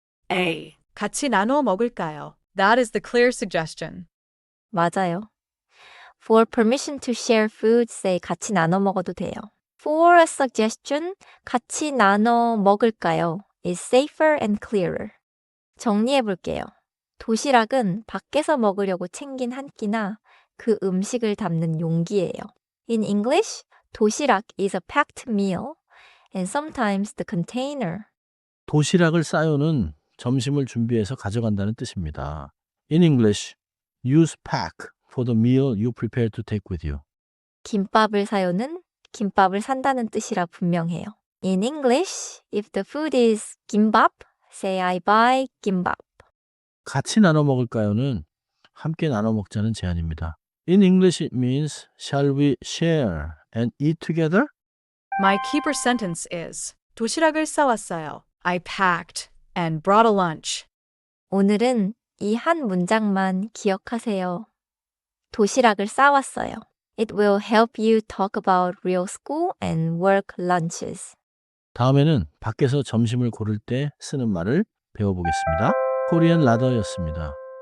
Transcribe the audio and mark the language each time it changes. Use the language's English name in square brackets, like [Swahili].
[Korean] A. 같이 나눠 먹을까요? [English] That is the clear suggestion. [Korean] 맞아요. [English] For permission to share food, say [Korean] 같이 나눠 먹어도 돼요. [English] For a suggestion, [Korean] 같이 나눠 먹을까요? [English] is safer and clearer. [Korean] 정리해 볼게요. 도시락은 밖에서 먹으려고 챙긴 한 끼나 그 음식을 담는 용기예요. [English] In English, 도시락 is a packed meal and sometimes the container. [Korean] 도시락을 싸요는 점심을 준비해서 가져간다는 뜻입니다. [English] In English, use pack for the meal you prepare to take with you. [Korean] 김밥을 사요는 김밥을 산다는 뜻이라 분명해요. [English] In English, if the food is 김밥, say I buy 김밥. [Korean] 같이 나눠 먹을까요는 함께 나눠 먹자는 제안입니다. [English] In English it means shall we share and eat together? My keeper sentence is [Korean] 도시락을 싸왔어요. [English] I packed and brought a lunch. [Korean] 오늘은 이 한 문장만 기억하세요. 도시락을 싸왔어요. [English] It will help you talk about real school and work lunches. [Korean] 다음에는 밖에서 점심을 고를 때 쓰는 말을 배워보겠습니다. 코리안 라더였습니다.